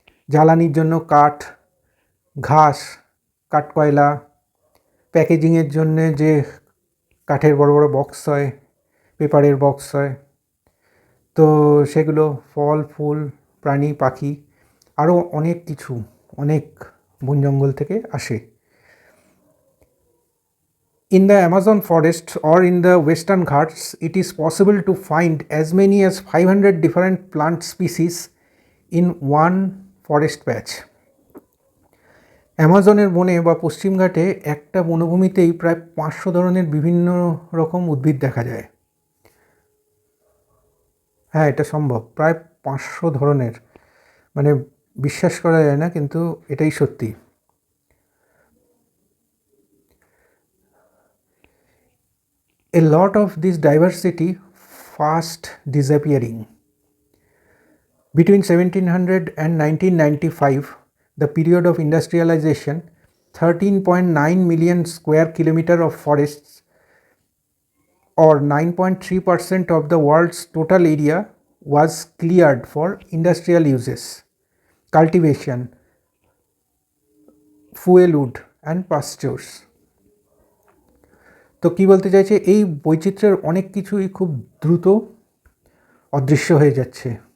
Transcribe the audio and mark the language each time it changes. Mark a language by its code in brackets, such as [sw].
[bn] জ্বালানির জন্য কাঠ, ঘাস, কাঠকয়লা, প্যাকেজিংয়ের জন্যে যে কাঠের বড় বড় বক্স হয়, পেপারের বক্স হয়, তো সেগুলো, ফল ফুল, প্রাণী পাখি, আরও অনেক কিছু, অনেক বন জঙ্গল থেকে আসে। [en] In the Amazon forest or in the Western Ghats, it is possible to find as many as 500 different plant species in one forest patch. [bn] অ্যামাজনের বনে বা পশ্চিমঘাটে একটা বনভূমিতেই প্রায় 500 ধরনের বিভিন্ন রকম উদ্ভিদ দেখা যায়। হ্যাঁ, এটা সম্ভব, প্রায় 500 ধরনের, মানে বিশ্বাস করা যায় না, কিন্তু এটাই সত্যি। [en] A lot of this diversity fast disappearing. Between 1700 and 1995, the period of industrialization, 13.9 million square kilometer of forests, or 9.3% of the world's total area, was cleared for industrial uses, cultivation, fuel wood and pastures. [bn] তো কী বলতে চাইছে, এই বৈচিত্র্যের অনেক কিছুই খুব দ্রুত অদৃশ্য হয়ে যাচ্ছে।